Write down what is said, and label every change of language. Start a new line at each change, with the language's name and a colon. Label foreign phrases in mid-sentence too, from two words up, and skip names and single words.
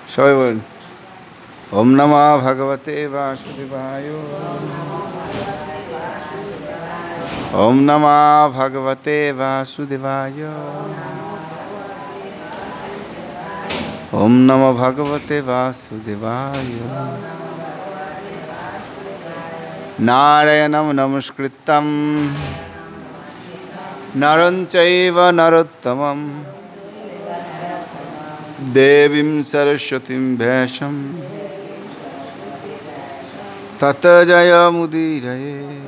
Bangla: সবাই বলেন
Sanskrit: ওম নমঃ ভগবতে বাসুদেবায়। ওম নমঃ ভগবতে বাসুদেবায়। ওম নমঃ ভগবতে বাসুদেবায়। নারায়ণং নমস্কৃত্যং নরং চৈব নরোত্তমং দেবীং সরস্বতীং ব্যাসং ততো জয়মুদীরয়ে।